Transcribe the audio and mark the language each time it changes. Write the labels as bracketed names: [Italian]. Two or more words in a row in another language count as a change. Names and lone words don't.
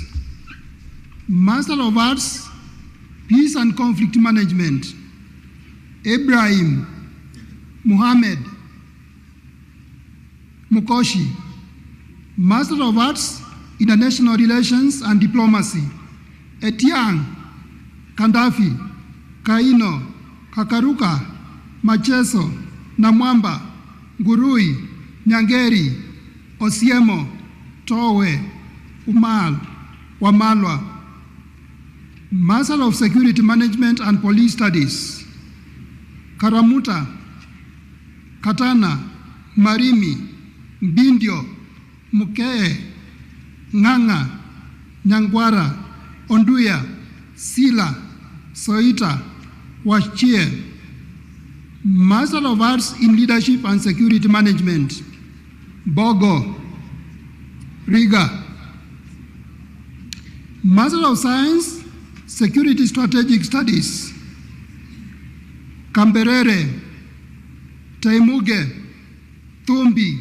[English] Master of Arts, Peace and Conflict Management, Ibrahim Muhammad Mukoshi. Master of Arts, International Relations and Diplomacy, Etiang Kandafi, Kaino, Kakaruka, Macheso, Namwamba, Gurui, Nyangeri, Osiemo, Towe, Umal, Wamalwa. Master of Security Management and Police Studies, Karamuta, Katana, Marimi, Bindio, Mukee, Nganga, Nyangwara, Onduya, Sila, Soita, Wachie. Master of Arts in Leadership and Security Management, Bogo, Riga. Master of Science, Security Strategic Studies, Kamberere, Taimuge, Tumbi.